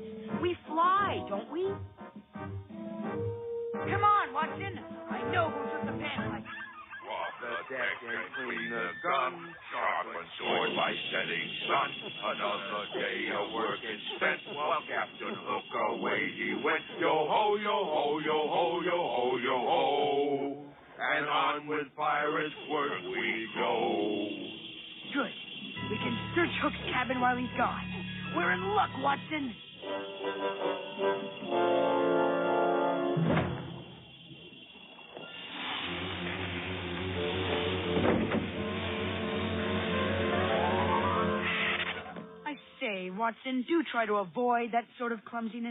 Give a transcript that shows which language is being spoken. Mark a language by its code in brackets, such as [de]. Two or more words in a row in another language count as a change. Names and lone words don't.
[en] We fly, don't we? Come on, Watson. I know who took the panpipe. Rob the deck and clean the gun. Sharpen sword by setting sun. Another day of work is spent. While Captain Hook away he went. Yo ho, yo ho, yo ho, yo ho, yo ho. And on with pirates' work we go. Good. We can search Hook's cabin while he's gone. We're in luck, Watson. I say, Watson, do try to avoid that sort of clumsiness.